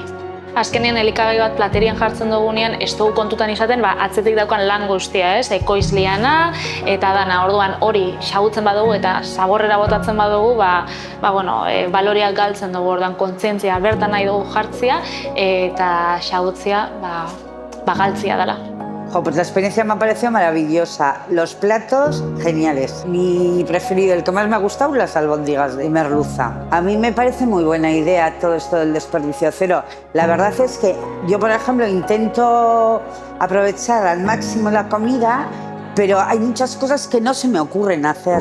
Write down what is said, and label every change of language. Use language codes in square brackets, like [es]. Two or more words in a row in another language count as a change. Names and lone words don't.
[eu] Azkenean elikagai bat platerian jartzen dugunean ez dugu kontutan izaten atzetik daukan lan guztia, ekoizliana eta dana. Orduan hori xahutzen badugu eta zaborrera botatzen badugu, baloriak galtzen dugu. Orduan kontzientzia bertan nahi dugu jartzea eta xahutzea galtzea dela. [es] Pues la experiencia me ha parecido maravillosa. Los platos, geniales. Mi preferido, el que más me ha gustado, las albóndigas de merluza. A mí me parece muy buena idea todo esto del desperdicio cero. La verdad es que yo, por ejemplo, intento aprovechar al máximo la comida, pero hay muchas cosas que no se me ocurren hacer.